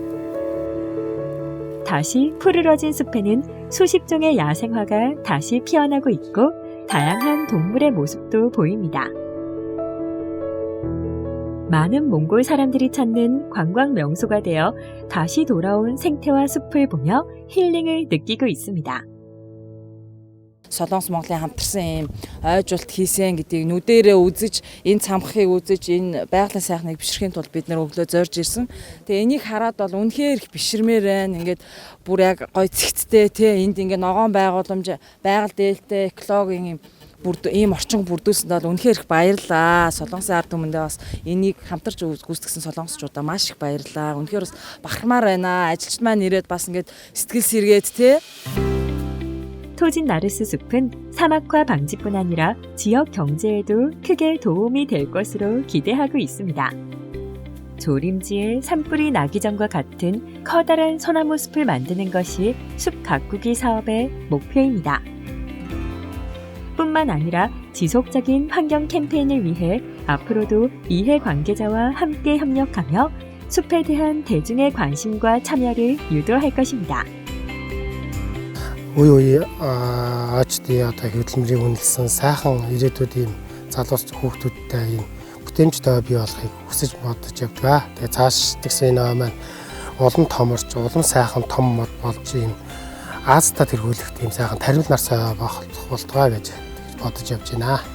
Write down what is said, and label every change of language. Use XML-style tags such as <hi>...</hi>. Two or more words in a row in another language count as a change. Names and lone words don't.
<ko>다시 푸르러진 숲에는 수십 종의 야생화가 다시 피어나고 있고 다양한 동물의 모습도 보입니다. 많은 몽골 사람들이 찾는 관광 명소가 되어 다시 돌아온 생태와 숲을 보며 힐링을 느끼고 있습니다.</ko> <mn>Солонгос Монголын хамтарсан ийм ойжуулт хийсэн гэдгийг нүдэрээ үзэж, энэ цамхыг үзэж, энэ байгалийн сайхныг бишрэхийн тулд бид нар өглөө зорж ирсэн. Тэгээ энийг хараад бол үнэхээр их бишрмээр байна. Ингээд бүр яг гой цэгцтэй тий энд ингээд ногоон байгууламж, байгаль дээлтэй, экологийн ийм орчин бүрдүүлсэнд бол үнэхээр их баярлалаа. Солонгосын ард түмэндээ бас энийг хамтарч гүйцэтгэсэн солонгосчуудаа маш их баярлалаа. Үнэхээр бас бахармаар байна. Ажилчид маань ирээд бас ингээд сэтгэл сэргээд тий</mn> <ko>토진 나르스 숲은 사막화 방지뿐 아니라 지역 경제에도 크게 도움이 될 것으로 기대하고 있습니다. 조림지에 산불이 나기 전과 같은 커다란 소나무 숲을 만드는 것이 숲 가꾸기 사업의 목표입니다. 뿐만 아니라 지속적인 환경 캠페인을 위해 앞으로도 이해 관계자와 함께 협력하며 숲에 대한 대중의 관심과 참여를 유도할 것입니다.</ko> <mn>Үе аачдын одоо хөдөлмөрийг үнэлсэн сайхан ирээдүйд ийм залуус хүүхдүүдтэй ийм бүтээмжтэй бий болохыг хүсэж бодож явдаг. Тэгээ цааш тэгсэн энэ маань улам томорч, улам сайхан том мод болж ийм Азиста тэргүүлэх тийм сайхан тарил нарсаа болтугай гэж бодож явж байна.</mn>